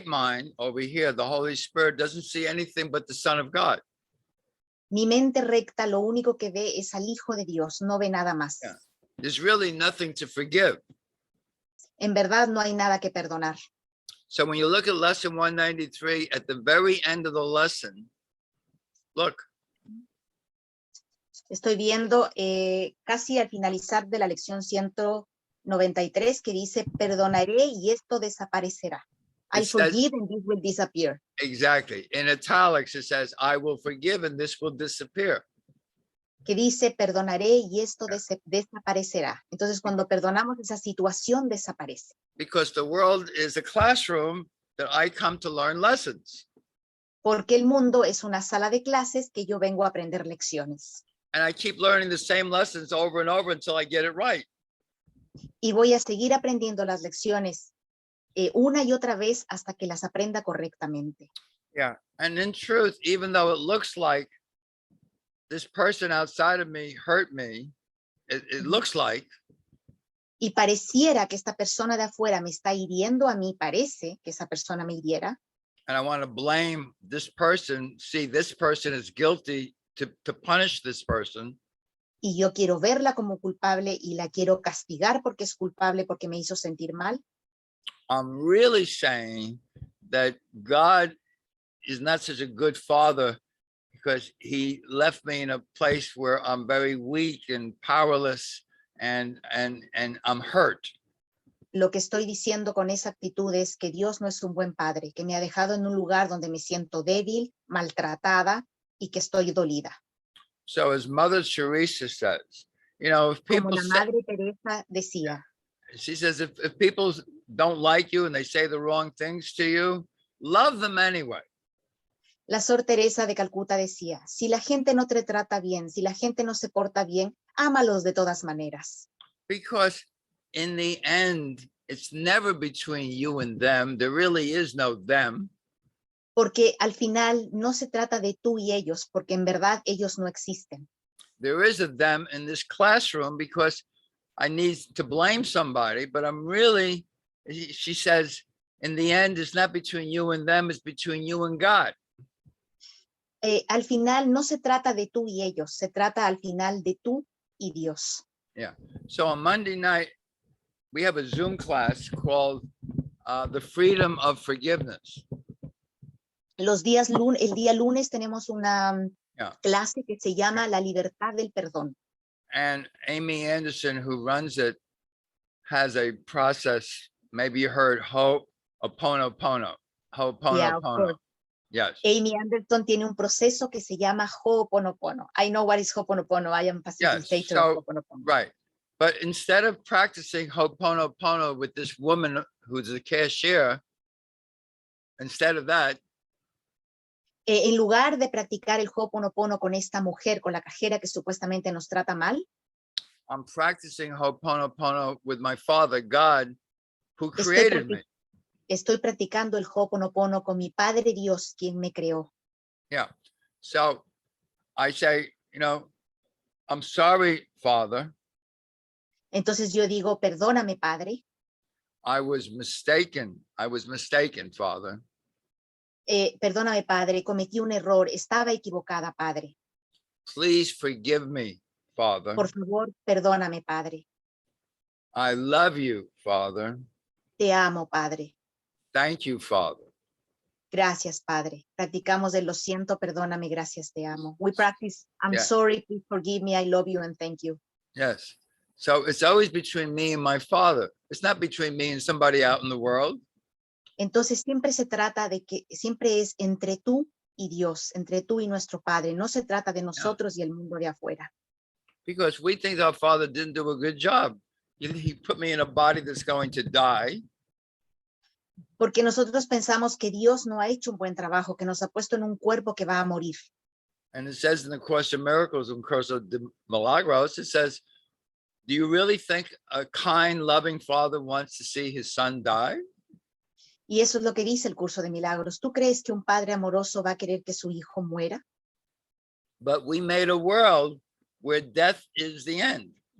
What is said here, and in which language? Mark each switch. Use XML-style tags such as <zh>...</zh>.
<en>mind over here, the Holy Spirit, doesn't see anything but the Son of God.</en> <es>Mi mente recta lo único que ve es al Hijo de Dios, no ve nada más.</es> <en>Yeah. There's really nothing to forgive.</en> <es>En verdad no hay nada que perdonar.</es> <en>So when you look at lesson 193, at the very end of the lesson, look.</en> <es>Estoy viendo casi al finalizar de la lección 193 que dice, perdonaré y esto desaparecerá.</es> <en>I forgive and this will disappear. Exactly. In italics, it says, I will forgive and this will disappear.</en> <es>Que dice, perdonaré y esto desaparecerá. Entonces, cuando perdonamos, esa situación desaparece.</es> <en>Because the world is a classroom that I come to learn lessons.</en> <es>Porque el mundo es una sala de clases que yo vengo a aprender lecciones.</es> <en>And I keep learning the same lessons over and over until I get it right.</en> <es>Y voy a seguir aprendiendo las lecciones una y otra vez hasta que las aprenda correctamente.</es> <en>Yeah. And in truth, even though it looks like this person outside of me hurt me, it looks like.</en> <es>Y pareciera que esta persona de afuera me está hiriendo a mí, parece que esa persona me hiriera.</es> <en>And I want to blame this person, see this person is guilty to punish this person.</en> <es>Y yo quiero verla como culpable y la quiero castigar porque es culpable porque me hizo sentir mal.</es> <en>I'm really saying that God is not such a good father because he left me in a place where I'm very weak and powerless and I'm hurt.</en> <es>Lo que estoy diciendo con esa actitud es que Dios no es un buen padre, que me ha dejado en un lugar donde me siento débil, maltratada y que estoy dolida.</es> <en>So as Mother Teresa says, you know, if people</en> <es>Como la Madre Teresa decía,</es> <en>she says, if people don't like you and they say the wrong things to you, love them anyway.</en> <es>La Sor Teresa de Calcuta decía, si la gente no te trata bien, si la gente no se porta bien, ámalos de todas maneras.</es> <en>Because in the end, it's never between you and them. There really is no them.</en> <es>Porque al final no se trata de tú y ellos, porque en verdad ellos no existen.</es> <en>There is a them in this classroom because I need to blame somebody, but I'm really, she says, in the end, it's not between you and them, it's between you and God.</en> <es>Al final no se trata de tú y ellos, se trata al final de tú y Dios.</es> <en>Yeah. So on Monday night, we have a Zoom class called The Freedom of Forgiveness.</en> <es>El día lunes tenemos una clase que se llama La Libertad del Perdón.</es> <en>And Amy Anderson, who runs it, has a process. Maybe you heard Ho'oponopono. Ho'oponopono. Yes.</en> <es>Amy Anderson tiene un proceso que se llama Ho'oponopono.</es> <en>I know what is Ho'oponopono. I am facilitator of Ho'oponopono. Right. But instead of practicing Ho'oponopono with this woman who's a cashier, instead of that,</en> <es>en lugar de practicar el Ho'oponopono con esta mujer, con la cajera que supuestamente nos trata mal,</es> <en>I'm practicing Ho'oponopono with my Father, God, who created me.</en> <es>Estoy practicando el Ho'oponopono con mi Padre Dios, quien me creó.</es> <en>Yeah. So I say, you know, I'm sorry, Father.</en> <es>Entonces yo digo, perdóname, Padre.</es> <en>I was mistaken, Father.</en> <es>Perdóname, Padre, cometí un error, estaba equivocada, Padre.</es> <en>Please forgive me, Father.</en> <es>Por favor, perdóname, Padre.</es> <en>I love you, Father.</en> <es>Te amo, Padre.</es> <en>Thank you, Father.</en> <es>Gracias, Padre. Practicamos el lo siento, perdóname, gracias, te amo.</es> <en>We practice, I'm sorry, please forgive me, I love you, and thank you. Yes. So it's always between me and my Father. It's not between me and somebody out in the world.</en> <es>Entonces siempre se trata de que, siempre es entre tú y Dios, entre tú y nuestro Padre. No se trata de nosotros y el mundo de afuera.</es> <en>Because we think our Father didn't do a good job. He put me in a body that's going to die.</en> <es>Porque nosotros pensamos que Dios no ha hecho un buen trabajo, que nos ha puesto en un cuerpo que va a morir.</es> <en>And it says in the Course of Miracles, in Course of the Milagros, it says, do you really think a kind, loving Father wants to see his son die?</en> <es>Y eso es lo que dice el Curso de Milagros. ¿Tú crees que un padre amoroso va a querer que su hijo muera?</es> <en>But we made a world where death is the end.</en>